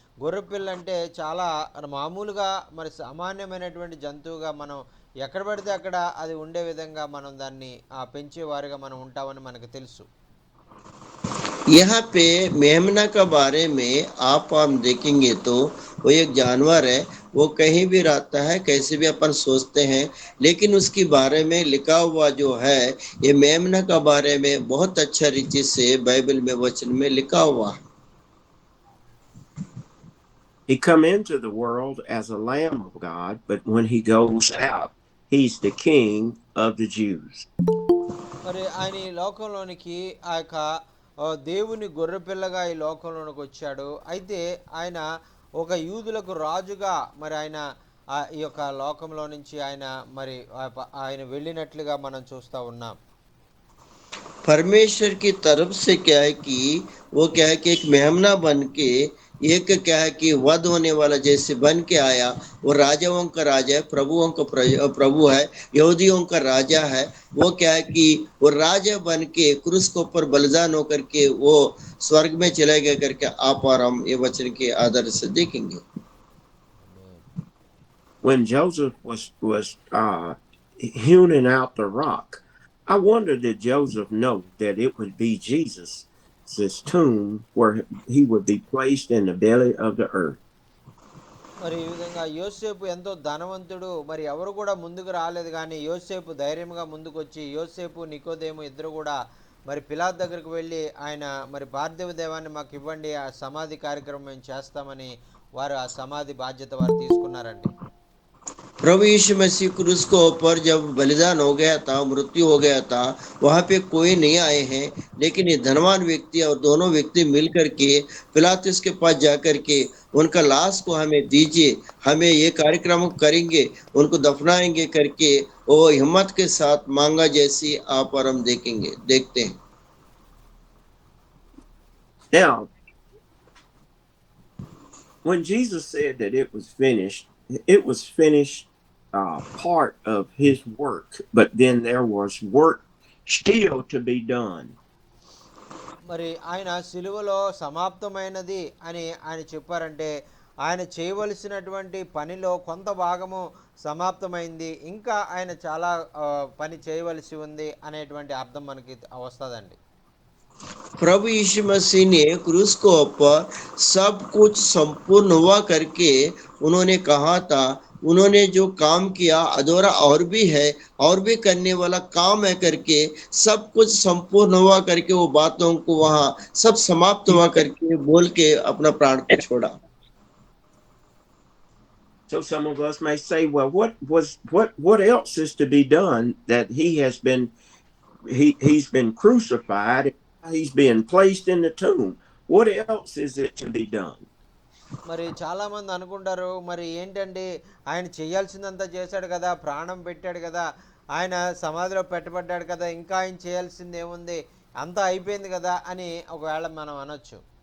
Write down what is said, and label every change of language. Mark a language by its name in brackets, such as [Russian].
[Telugu] గొర్రెపిల్ల అంటే చాలా మామూలుగా మరి సామాన్యమైనటువంటి జంతువుగా మనం ఎక్కడ పడితే అక్కడ అది ఉండే విధంగా మనం దాన్ని పెంచేవారుగా మనం ఉంటామని మనకు తెలుసు. [Hindi] यहाँ पे मेमना के बारे में आप हम देखेंगे तो वो एक जानवर है, वो कहीं भी रहता है, कैसे भी अपन सोचते हैं, लेकिन उसके बारे में लिखा हुआ जो है, ये मेमना का बारे में बहुत अच्छा रीति से बाइबल में वचन में लिखा हुआ है। [English] He come into the world as a lamb of God, but when he goes out, he's the king of the Jews. [Telugu] మరి ఆయన ఈ లోకంలోనికి ఆ యొక్క దేవుని గొర్రెపిల్లగా ఈ లోకంలోనికి వచ్చాడు. అయితే ఆయన ఒక యూదులకు రాజుగా మరి ఆయన ఈ యొక్క లోకంలో నుంచి ఆయన మరి ఆయన వెళ్ళినట్లుగా మనం చూస్తూ ఉన్నాం. [Hindi] परमेश्वर की तरफ से क्या है कि वो क्या है कि एक मेमना बन के, एक क्या है कि वध होने वाला जैसे बन के आया। वो राजाओं का राजा है, प्रभुओं का प्रभु है, यहूदियों का राजा है। वो क्या है कि वो राजा बन के क्रूस के ऊपर बलिदान होकर के वो स्वर्ग में चले गए करके आप और हम ये वचन के आधार से देखेंगे। [English] When Joseph was hewing out the rock, I wonder did Joseph know that it would be Jesus' tomb where he would be placed in the belly of the earth. [Telugu] మరి ఈ విధంగా యోసేపు ఎంతో ధనవంతుడు, మరి ఎవరు కూడా ముందుకు రాలేదు, కానీ యోసేపు ధైర్యంగా ముందుకు వచ్చి యోసేపు నికోదేము ఇద్దరు కూడా మరి పిలాతు దగ్గరికి వెళ్ళి ఆయన మరి పార్థివ దేవాన్ని మాకు ఇవ్వండి, ఆ సమాధి కార్యక్రమం మేము చేస్తామని వారు ఆ సమాధి బాధ్యత వారు తీసుకున్నారండి. [Hindi] प्रभु यीशु मसीह क्रूस के ऊपर जब बलिदान हो गया था, मृत्यु हो गया था, वहां पे कोई नहीं आए हैं, लेकिन ये धनवान व्यक्ति और दोनों व्यक्ति मिलकर के पिलातुस के पास जाकर के उनका लाश को हमें दीजिए, हमें ये कार्यक्रम करेंगे, उनको दफनाएंगे करके वो हिम्मत के साथ मांगा, जैसी आप और हम देखते हैं। [English] Now, when Jesus said that it was finished part of his work, but then there was work still to be done. [Telugu] మరి ఆయన సిలువలో సమాప్తమైనది అని ఆయన చెప్పారంటే ఆయన చేయవలసినటువంటి పనిలో కొంత భాగము సమాప్తమైంది, ఇంకా ఆయన చాలా పని చేయవలసి ఉంది అనేటువంటి అర్థం మనకి వస్తుందండి. [Hindi] प्रभु यीशु मसीह ने क्रूस को ऊपर सब कुछ संपूर्ण हुआ करके उन्होंने कहा था, उन्होंने जो काम किया अधूरा और भी है, और भी करने वाला काम है करके सब कुछ संपूर्ण हुआ करके वो बातों को वहां सब समाप्त हुआ करके बोल के अपना प्राण को छोड़ा। [English] So some of us may say, well, what else is to be done that he's been crucified, he's being placed in the tomb. What else is it to be done? [Telugu] మరి చాలా మంది అనుకుంటారు, మరి ఏంటండి ఆయన చేయాల్సిందంతా చేశాడు కదా, ప్రాణం పెట్టాడు కదా, ఆయన సమాధిలో పెట్టబడ్డాడు కదా, ఇంకా ఆయన చేయాల్సింది ఏముంది, అంతా అయిపోయింది కదా అని ఒకవేళ మనం అనొచ్చు.